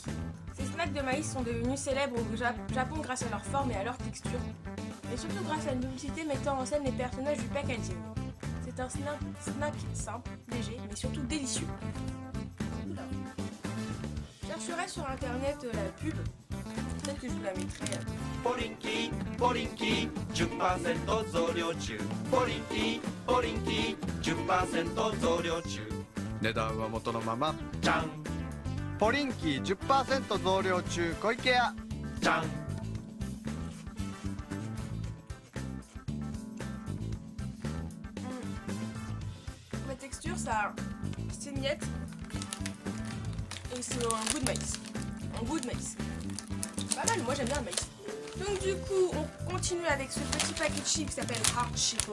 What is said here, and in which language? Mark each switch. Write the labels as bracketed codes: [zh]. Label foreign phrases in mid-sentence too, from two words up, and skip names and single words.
[fr] Ces snacks de maïs sont devenus célèbres au Japon grâce à leur forme et à leur texture. Et surtout grâce à une publicité mettant en scène les personnages du packaging. C'est un snack simple, léger, mais surtout délicieux. Je chercherai sur internet la pub. Peut-être que je vous la mettrai. [ja] ポリンキーポリンキー 10% 増量中ポリンキーポリンキー 10% 増量中値段は元のまま。じゃんポリンキー 10% 増量中小池屋。じゃん [fr] Ma texture, ça, c'est une miette et c'est un goût de maïs. Un goût de maïs. Pas mal, moi j'aime bien le maïs. Donc du coup, on continue avec ce petit paquet de chips qui s'appelle Hard Chipo.